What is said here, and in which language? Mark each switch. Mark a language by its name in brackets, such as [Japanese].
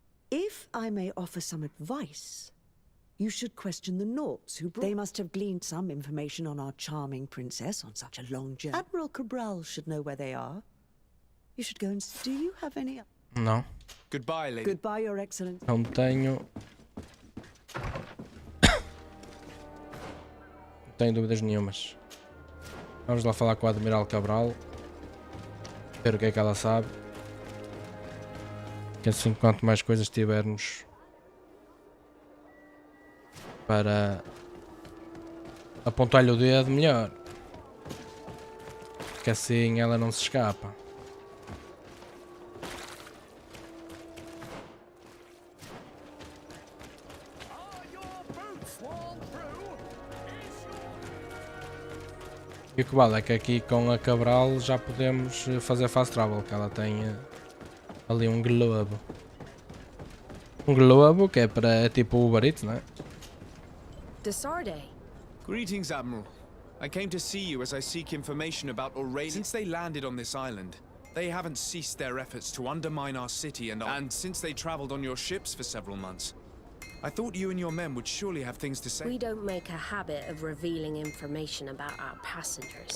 [English] If I may offer some advice, you should question the Nauts who brought... They must have gleaned some information on our charming princess on such a long journey. Admiral Cabral should know where they are. You should go and... Do you have any... [Portuguese] Não. [English] Goodbye, lady. Goodbye, Your Excellency. [Portuguese] Não tenho... Não tenho dúvidas nenhumas. Vamos lá falar com a Admiral Cabral. Ver o que é que ela sabe. Que assim, quanto mais coisas tivermos para apontar-lhe o dedo, melhor. Que assim ela não se escapa. E o que vale é que aqui com a Cabral já podemos fazer fast travel, que ela tem ali um globo. Um globo que é para tipo o Uber Eats, não é? De Sarde. [English] Greetings, Admiral. I came to see you as I seek information about Aurelia. Since they landed on this island, they haven't ceased their efforts to undermine our city and since they traveled on your ships for several months. I thought you and your men would surely have things to say. We don't make a habit of revealing information about our passengers.